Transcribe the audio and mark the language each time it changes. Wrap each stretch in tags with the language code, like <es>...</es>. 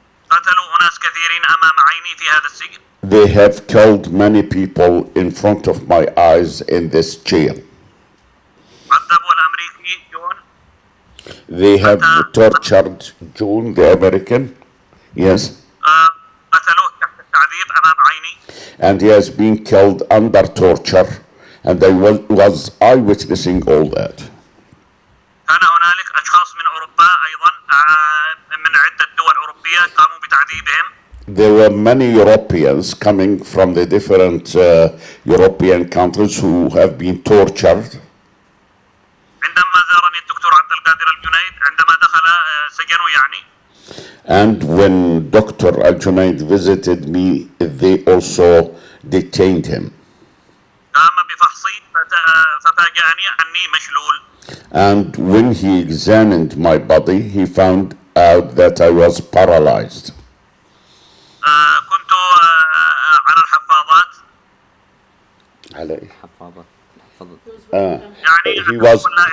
<ar>قتلوا أناس كثيرين أمام عيني في هذا السجن.</ar> <en>They have killed many people in front of my eyes in this jail.</en> <ar>عذبوا الأمريكي جون.</ar> <en>They have tortured June, the American. Yes.</en> <ar>قتلوه تحت التعذيب أمام عيني.</ar> <en>And he has been killed under torture. And I was eyewitnessing all that.</en> <ar>كان هنالك أشخاص من أوروبا أيضا من عدة دول أوروبية قاموا بتعذيبهم.</ar> <en>There were many Europeans coming from the different European countries who have been tortured.</en> <ar>عندما زارني الدكتور عبد القادر الجنيد عندما دخل سجنه يعني.</ar> <en>And when Dr. Al-Junaid visited me, they also detained him.</en> <ar>قام بفحصي ففاجأني أني مشلول.</ar> <en>And when he examined my body, he found out that I was paralyzed.</en> <ar>كنت على الحفاضات. على إيه؟ حفاضة. يعني</ar> <en>he was</en>